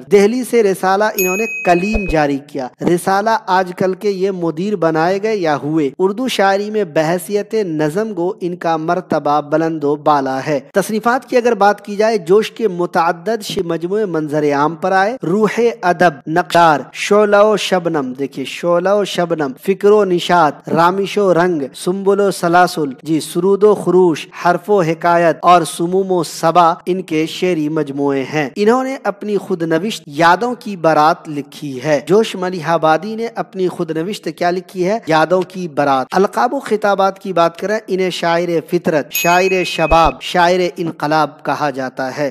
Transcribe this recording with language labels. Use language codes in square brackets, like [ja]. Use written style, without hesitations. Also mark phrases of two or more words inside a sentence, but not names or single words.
[ur] دہلی سے رسالہ انہوں نے کلیم جاری کیا۔ رسالہ آج کل کے یہ مدیر بنائے گئے یا ہوئے۔ اردو شاعری میں بحیثیت نظم گو ان کا مرتبہ بلند و بالا ہے۔ تصنیفات کی اگر بات کی جائے، جوش کے متعدد مجموعے منظر عام پر آئے۔ روح ادب، نقشار، شعلہ و شبنم، دیکھیے شعلہ و شبنم، فکر و نشاط، رامش و رنگ، سنبل و سلاسل، جی سرود و خروش، حرف و حکایت اور سموم و صبا ان کے شعری مجموعے ہیں۔ انہوں نے اپنی خود نوشت یادوں کی بارات لکھی ہے۔ جوش ملیح آبادی نے اپنی خود نوشت کیا لکھی ہے؟ یادوں کی بارات۔ القاب و خطابات کی بات کریں، انہیں شاعر فطرت، شاعر شباب، شاعر انقلاب کہا جاتا ہے۔